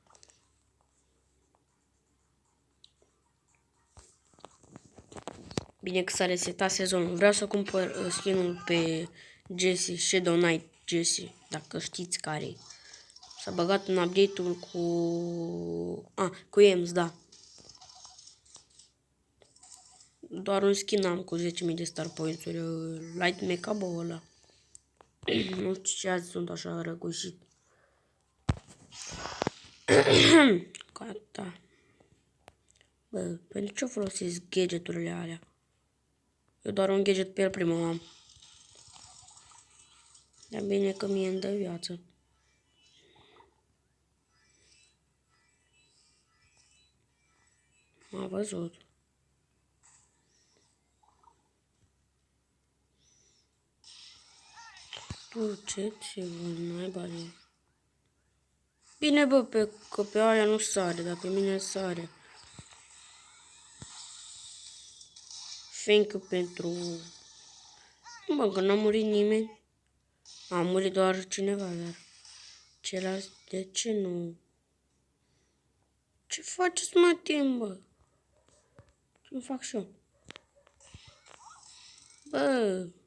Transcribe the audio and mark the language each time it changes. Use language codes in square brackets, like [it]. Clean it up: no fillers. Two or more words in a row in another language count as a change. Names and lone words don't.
[ro] Bine că s-a resetat sezonul. Vreau să cumpăr skin-ul pe Jesse, Shadow Knight Jesse, dacă știți care. S-a băgat în update-ul cu EMS, da. Doar un skin am cu 10.000 de [en] star points- [ro] uri. Light make-up-ul ăla. Nu știu ce azi sunt așa răgușit. Gata. Bă, pentru ce folosesc gadgeturile alea? Eu doar un gadget pe el primul am. Dar bine că mie îmi dă viață. M-a văzut. Duceți-vă, naiba de... Bine, bă, că pe aia nu sare, dar pe mine sare. [en] Thank you pentru... [ro] Bă, că n-a murit nimeni. A murit doar cineva, dar... Celălalt, de ce nu? Ce faceți, mă, timp, bă? Ce-mi fac și eu? Bă...